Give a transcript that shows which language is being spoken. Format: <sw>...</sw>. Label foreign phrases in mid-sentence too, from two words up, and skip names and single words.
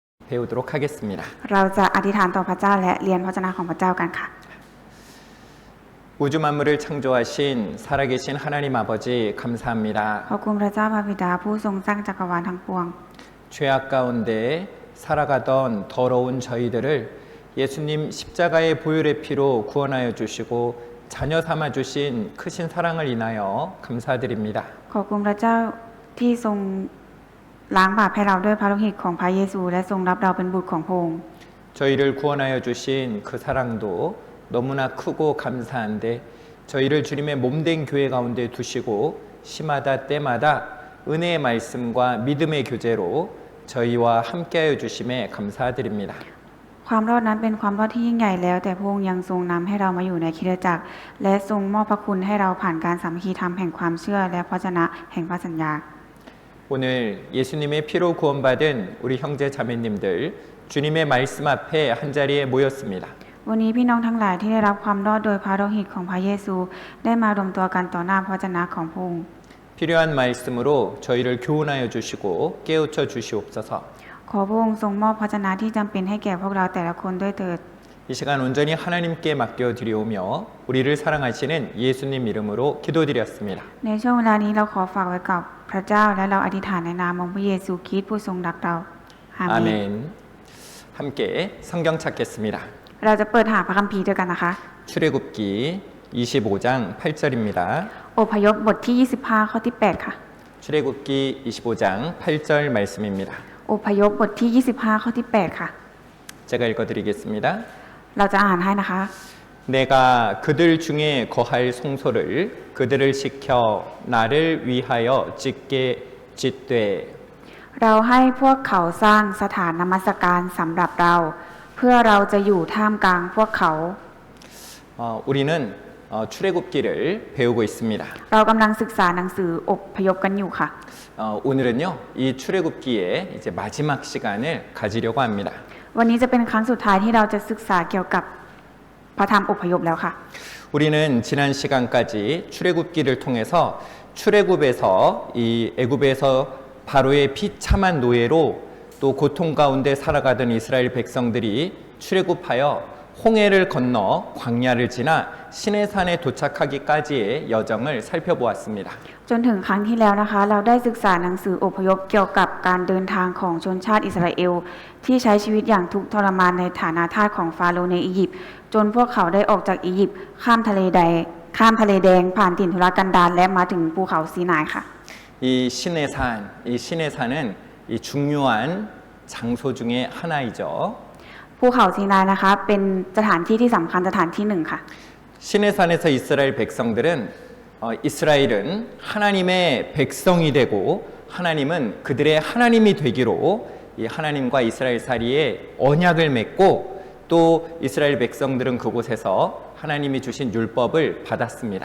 <ko>배우도록 하겠습니다.</ko> <th>เราจะอธิษฐานต่อพระเจ้าและเรียนพระวจนะของพระเจ้ากันค่ะ</th> <ko>우주 만물을 창조하신 살아계신 하나님 아버지 감사합니다.</ko> <th>ขอบคุณพระเจ้าพระบิดาผู้ทรงสร้างจักรวาลทั้งปวง</th> <ko>죄악 가운데 살아가던 더러운 저희들을 예수님 십자가의 보혈의 피로 구원하여 주시고 자녀 삼아 주신 크신 사랑을 인하여 감사드립니다.</ko> <th>ขอบคุณพระเจ้าที่ทรงล้างบาปให้เราด้วยพระโลหิตของพระเยซูและทรงรับเราเป็นบุตรของพระองค์</th> <ko>저희를 구원하여 주신 그 사랑도 너무나 크고 감사한데 저희를 주님의 몸된 교회 가운데 두시고 시마다 때마다 은혜의 말씀과 믿음의 교제로 저희와 함께하여 주심에 감사드립니다.</ko> <th>ความรอดนั้นเป็นความรอดที่ยิ่งใหญ่แล้วแต่พระองค์ยังทรงนำให้เรามาอยู่ในคริสตจักรและทรงมอบพระคุณให้เราผ่านการสามัคคีธรรมแห่งความเชื่อและพระวจนะแห่งพระสัญญา</th> <ko>오늘 예수님의 피로 구원받은 우리 형제 자매님들 주님의 말씀 앞에 한자리에 모였습니다.</ko> <th>วันนี้พี่น้องทั้งหลายที่ได้รับความรอดโดยพระโลหิตของพระเยซูได้มารวมตัวกันต่อหน้าพระวจนะของพระองค์</th> <ko>필요한 말씀으로 저희를 교훈하여 주시고 깨우쳐 주시옵소서.</ko> <th>ขอพระองค์ทรงมอบพระวจนะที่จำเป็นให้แก่พวกเราแต่ละคนด้วยเถิด</th> <ko>이 시간 온전히 하나님께 맡겨 드리오며 우리를 사랑하시는 예수님 이름으로 기도드렸습니다.</ko> <th>ในช่วงเวลานี้เราขอฝากไว้กับพระเจ้าและเราอธิษฐานในนามของพระเยซูคริสต์ผู้ทรงรักเราอาเมน</th> <ko>아멘. 함께 성경 찾겠습니다.</ko> <th>เราจะเปิดหาพระคัมภีร์ด้วยกันนะคะ</th> <ko>출애굽기 25장 8절입니다.</ko> <th>อพยพบทที่25ข้อที่8ค่ะ</th> <ko>출애굽기 25장 8절 말씀입니다.</ko> <th>อพยพบทที่25ข้อที่8ค่ะ</th> <ko>제가 읽어드리겠습니다.</ko> <th>เราจะอ่านให้นะคะ</th> <ko>내가 그들 중에 거할 송소를 그들을 시켜 나를 위하여 짓게 짓되</ko> <th>เราให้พวกเขาสร้างสถานนมัสการสำหรับเรา เพื่อเราจะอยู่ท่ามกลางพวกเขา</th> <ko>우리는 출애굽기를 배우고 있습니다.</ko> <th>เรากำลังศึกษาหนังสืออพยพกันอยู่ค่ะ</th> <ko>오늘은요 이 출애굽기의 이제 마지막 시간을 가지려고 합니다.</ko> <th>วันนี้จะเป็นครั้งสุดท้ายที่เราจะศึกษาเกี่ยวกับพระธรรมอพยพแล้วค่ะ</th> <ko>우리는 지난 시간까지 출애굽기를 통해서 출애굽에서 이 애굽에서 바로의 비참한 노예로 또 고통 가운데 살아가던 이스라엘 백성들이 출애굽하여 홍해를 건너 광야를 지나 시내산에 도착하기까지의 여정을 살펴보았습니다.</ko> <th>จนถึงครั้งที่แล้วนะคะเราได้ศึกษาหนังสืออพยพเกี่ยวกับการเดินทางของชนชาติอิสราเอลที่ใช้ชีวิตอย่างทุกข์ทรมานในฐานะทาสของฟาโรห์ในอียิปต์จนพวกเขาได้ออกจากอียิปต์ข้ามทะเลแดงผ่านถิ่นทุรกันดารและมาถึงภูเขาซีนายค่ะ</th> <ko>이 시내산은 이 중요한 장소 중에 하나이죠.</ko> <th>ภูเขาซีนายนะคะเป็นสถานที่ที่สำคัญสถานที่หนึ่งค่ะ</th> <ko>시내산에서 이스라엘 백성들은 이스라엘은 하나님의 백성이 되고 하나님은 그들의 하나님이 되기로 이 하나님과 이스라엘 사이에 언약을 맺고 또 이스라엘 백성들은 그곳에서 하나님이 주신 율법을 받았습니다.</ko>